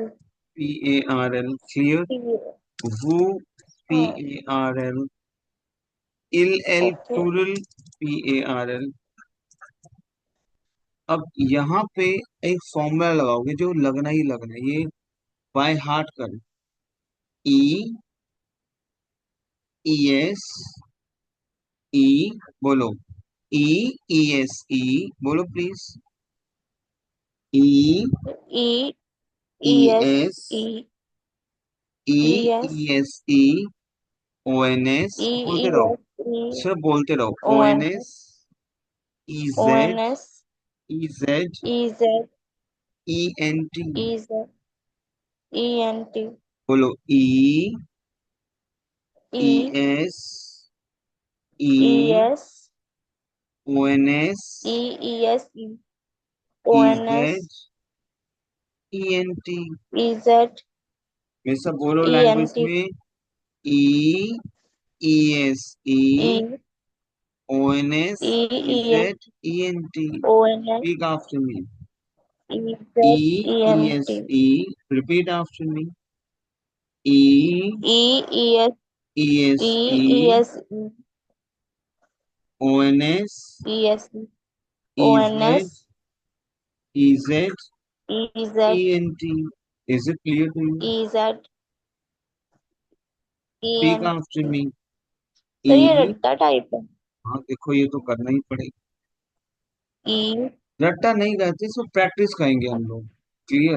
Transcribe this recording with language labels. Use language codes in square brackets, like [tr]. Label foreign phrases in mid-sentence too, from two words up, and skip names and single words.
[en] P A R L, clear. वो, पी [hi] हाँ। [en] A R L, il L [hi] ओके। [en] plural, P A R L. [hi] अब यहाँ पे एक फॉर्मूला लगाओगे जो लगना ही लगना है, ये [en] by heart [hi] कर। [en] E, E S, E, बोलो, E, E S, E, [hi] बोलो प्लीज, [en] ई, ई ई E S एस, ई ई, E S E S, E, O N S, E E [hi] बोलते रहो, [en] S E [hi] सिर्फ बोलते रहो, [en] ओ ओ एन एन एस S, E O N जेड, एस E Z, E Z E N T, E Z E N T बोलो, E, E ई एस, ई ई, एस O N S, E E S E O ई N S Z, E N T. E Z [hi] मेरे सब बोलो [en] E N लैंग्वेज टी में, E, E S, E, ई O N S, ई ई E S Z, E N T. O N S speak after me, ई ई, Z E ई एन एस, टी E, repeat after me, ई, E E S E S, ई ई, E S O N S, E S ई O N S Z, E Z, ई ई जेड N T. Is it clear to you? E Z E स्पीक एन आफ्टर टी। मी, [hi] सर ये ई, रट्टा टाइप है। हाँ देखो ये तो करना ही पड़ेगा, ई। रट्टा नहीं रहते, इसको प्रैक्टिस करेंगे हम लोग, क्लियर।